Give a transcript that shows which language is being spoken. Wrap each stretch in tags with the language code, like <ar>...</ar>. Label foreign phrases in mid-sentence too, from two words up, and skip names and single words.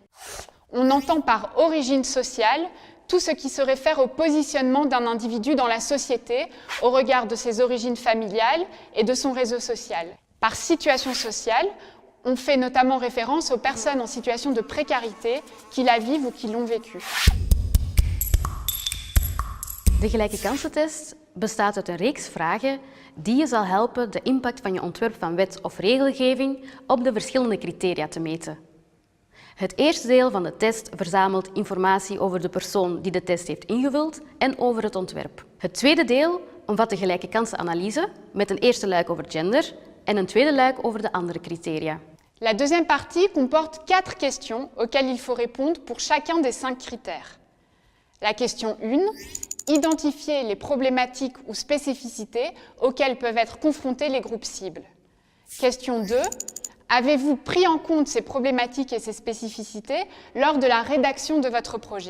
<fr>On entend par origine sociale tout ce qui se réfère au positionnement d'un individu dans la société au regard de ses origines familiales et de son réseau social. Par situation sociale, on fait notamment référence aux personnes en situation de précarité qui la vivent ou qui l'ont vécue.</fr> <nl>De gelijke kansentest bestaat uit een reeks vragen die je zal helpen de impact van je ontwerp van wet of regelgeving op de verschillende criteria te meten. Het eerste deel van de test verzamelt informatie over de persoon die de test heeft ingevuld en over het ontwerp. Het tweede deel omvat de gelijke kansenanalyse met een eerste luik over gender en een tweede luik over de andere criteria.</nl> <fr>La deuxième partie comporte 4 questions auxquelles il faut répondre pour chacun des 5 critères. La question 1, identifier les problématiques ou spécificités auxquelles peuvent être confrontés les groupes cibles. Question 2, avez-vous pris en compte ces problématiques et ces spécificités lors de la rédaction de votre projet?</fr>